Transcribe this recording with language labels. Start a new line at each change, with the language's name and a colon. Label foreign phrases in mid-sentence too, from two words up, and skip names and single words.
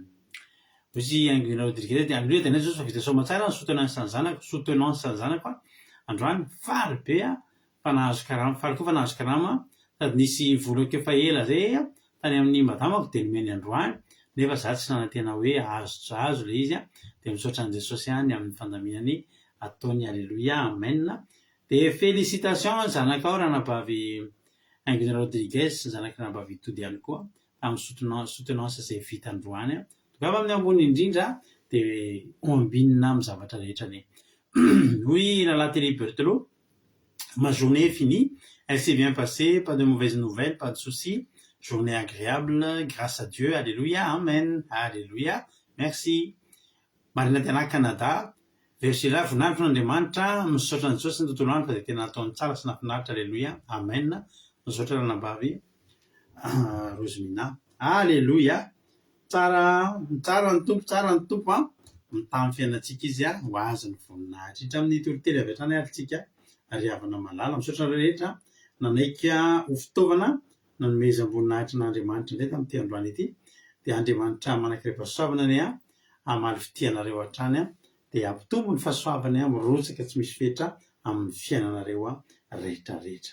Malagasy: Hoy Anglina Rodriguez dia halleluia dia Jesosy fa vita soamantsara ny soutenance sy ny zanako androany fary be fa nahazo karama fary koa fa nahazo karama sady nisy vola keo fa ela zay tany amin'ny madamako dia nomeny androany nefa za tsy nanantena hoe azo le izy dia misaotra an' Jesosy any amin'ny fandaminany ataony. Halleluia. Amen. Dia félicitations zanakao ranambavy Anglina Rodriguez sy zanaka ranambavy itody ihany koa amin'ny soutenance izay vita androany. Tongava amin'ny ambony indrindra dia ombinina amin'ny zavatra rehetra ne.
French: Oui, la télé Berthelot, ma journée est finie, elle s'est bien passée, pas de mauvaises nouvelles, pas de soucis, journée agréable, grâce à Dieu, alléluia, amen, alléluia, merci.
Malagasy: Marina tena Canada, versera voninahitra n'Andriamanitra, misaotra ny Jesosy ny tontolo andro fa dia tena nataony tsara sy nafinaritra, alléluia, amen. Misaotra ranambavy Rosemina. Alleloia. Tsara ny tompo a mitamy fiainantsika izy a ho azy ny voninahitra hitra amin'ny torotely avy hatrany ary tsika ry havana malala misaotra rehetra nanaika ho fitaovana nanomezam-boninahitra n'Andriamanitra indray tamin'ity androany ity dia Andriamanitra manankirehefa-soavana ny a amaly fitianareo hatrany a dia ampitombo ny fahasoavany a mirotsaka tsy misy fetra amin'ny fiainanareo a rehetrarehetra.